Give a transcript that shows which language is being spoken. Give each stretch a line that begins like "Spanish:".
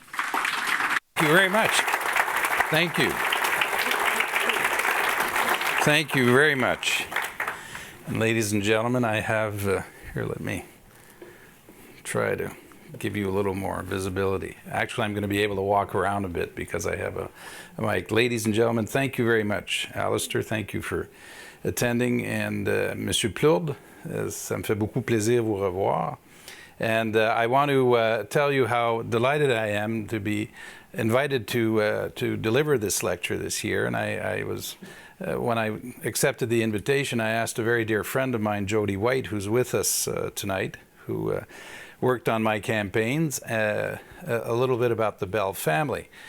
English: Thank you very much. Thank you. Thank you very much. And ladies and gentlemen, I have, here, let me try to give you a little more visibility. Actually, I'm going to be able to walk around a bit because I have a mic. Ladies and gentlemen, thank you very much. Alistair, thank you for attending. And
French: Monsieur Plourde, ça me fait beaucoup plaisir vous revoir.
English: And I want to tell you how delighted I am to be invited to deliver this lecture this year. And I was, when I accepted the invitation, I asked a very dear friend of mine, Jody White, who's with us tonight, who worked on my campaigns, a little bit about the Bell family.